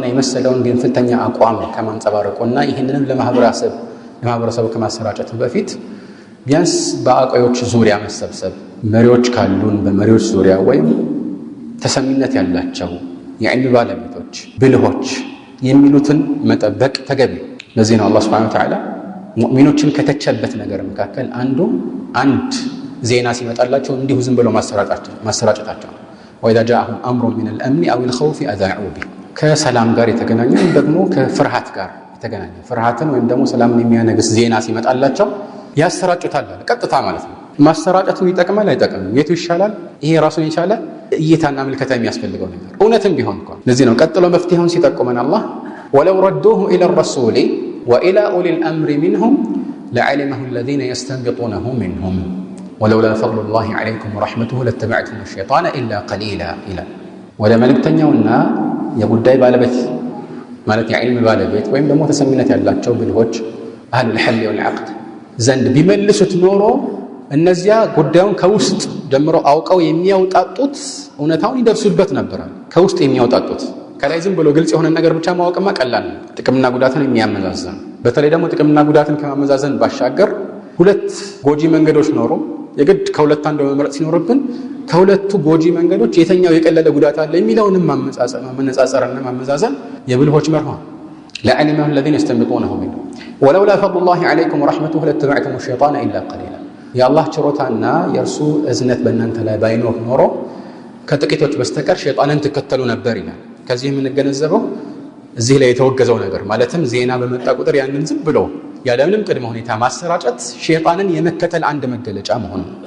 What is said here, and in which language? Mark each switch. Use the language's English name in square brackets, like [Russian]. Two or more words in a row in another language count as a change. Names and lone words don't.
[Amharic] የመሰለውን ግንፍልተኛ አቋም ከማንጸባረቁና ይህንንም ለማህበረሰቡ ከማሰራጨቱ በፊት ቢያንስ በአቋዮች ዙሪያ መሰብሰብ፣ መሪዎች ካሉን በመሪዎች ዙሪያ ወይም ተሰሚነት ያላቸው የዕልም ባለቤቶች ብልሆች የሚሉትን መጠበቅ ተገቢ። ለዚህ ነው አላህ [Arabic] سبحانه وتعالى [Amharic] ሙእሚኖችን ከተቸበት ነገር መካከል አንድ ዜና ሲመጣላቸው እንዲሁ ዝም ብለው ማሰራጨታቸው [Arabic] وإذا جاءهم أمر من الأمن أو الخوف أذاعوا به [Amharic] ከሰላም ጋር የተገናኘ ደግሞ ከፍርሃት ጋር የተገናኘ ፍርሃትን ወይም ደግሞ ሰላምን የሚያነግስ ዜና ሲመጣላቸው ያሰራጩታል። ቀጥታ ማለት ነው። ማሰራጨቱ ይጠቅማል አይጠቅምም? የቱ ይሻላል? ይሄ ራሱን የቻለ እይታና ምልከታ የሚያስፈልገው ነገር እውነትም ቢሆን እንኳን ለዚህ ነው ቀጥሎ መፍትሄውን ሲጠቁመን አላህ [Arabic] ولو ردوه إلى الرسول وإلى أولي الأمر منهم لعلمه الذين يستنبطونه منهم ولولا فضل الله عليكم ورحمته لاتبعتم الشيطان إلا قليلا إلى ولا [Amharic] መልእክተኛውና የጉዳይ ባለቤት ማለት የዕልም ባለቤት ወይም ደግሞ ተሰሚነት ያላቸው ብልሆች [Arabic] أهل الحل والعقد [Amharic] ዘንድ ቢመልሱት ኖሮ እነዚያ ጉዳዩን ከውስጥ ጀምሮ አውቀው የሚያውጣጡት እውነታውን ይደርሱበት ነበር። ከውስጥ የሚያውጣጡት ከላይ ዝም ብሎ ግልጽ የሆነ ነገር ብቻ ማወቅማ ቀላል ነው። ጥቅምና ጉዳትን የሚያመዛዘን በተለይ ደግሞ ጥቅምና ጉዳትን ከማመዛዘን ባሻገር ሁለት ጎጂ መንገዶች ኖሮ የግድ ከሁለት አንዱ መምረጥ ሲኖርብን ከሁለቱ ጎጂ መንገዶች የትኛው የቀለለ ጉዳት አለ የሚለውንም ማመዛዘርና ማመዛዘን የብልሆች መርህ ነው። [Arabic] لعلمه الذين يستنبطونه منه ولولا فضل الله عليكم ورحمته لاتبعتم الشيطان إلا قليلا يا الله [Amharic] ችሮታና የርሱ እዝነት በእናንተ ላይ ባይኖር ኖሮ ከጥቂቶች በስተቀር ሸይጣንን ተከተሉ ነበር ይላል። ከዚህ የምንገነዘበው እዚህ ላይ የተወገዘው ነገር ማለትም ዜና በመጣ ቁጥር ያንን ዝም ብሎ ያለምንም ቅድመ ሁኔታ ማሰራጨት ሸይጣንን የመከተል አንድ መገለጫ መሆኑ